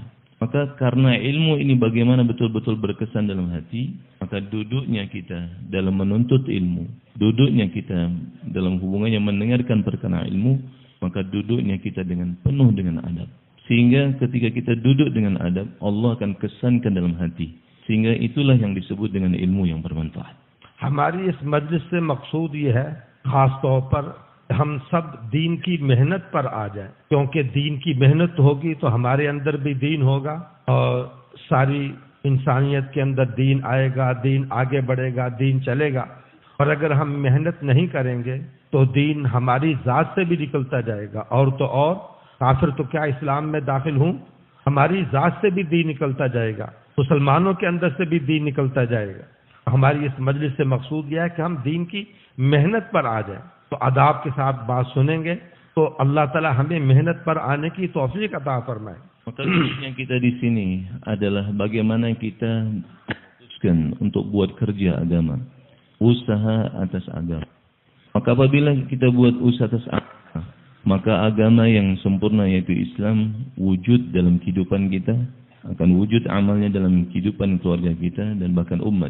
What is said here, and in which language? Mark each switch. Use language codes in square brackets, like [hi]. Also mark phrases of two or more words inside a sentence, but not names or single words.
[id] Maka karena ilmu ini bagaimana betul-betul berkesan dalam hati, maka duduknya kita dalam menuntut ilmu, duduknya kita dalam hubungannya mendengarkan perkara ilmu, maka duduknya kita dengan penuh dengan adab. Sehingga ketika kita duduk dengan adab, Allah akan kesankan dalam hati. Sehingga itulah yang disebut dengan ilmu yang bermanfaat. [ur] ہماری اس مجلس سے مقصود یہ ہے، خاص طور پر ہم سب دین کی محنت پر آ جائیں، کیونکہ دین کی محنت ہوگی تو ہمارے اندر بھی دین ہوگا اور ساری انسانیت کے اندر دین آئے گا، دین آگے بڑھے گا، دین چلے گا. اور اگر ہم محنت نہیں کریں گے تو دین ہماری ذات سے بھی نکلتا جائے گا، اور تو اور کافر تو کیا اسلام میں داخل ہوں، ہماری ذات سے بھی دین نکلتا جائے گا، مسلمانوں کے اندر سے بھی دین نکلتا جائے گا. ہماری اس مجلس سے مقصود یہ ہے کہ ہم دین کی محنت پر آ جائیں. تو آداب کے ساتھ بات سنیں گے تو اللہ تعالیٰ ہمیں محنت پر آنے کی توفیق عطا فرمائے. [id] Maka tujuan kita di sini adalah bagaimana kita memutuskan untuk buat kerja agama, usaha atas agama. Maka apabila kita buat usaha atas agama, maka agama yang sempurna yaitu Islam wujud dalam kehidupan kita, akan wujud amalnya dalam kehidupan keluarga kita dan bahkan umat.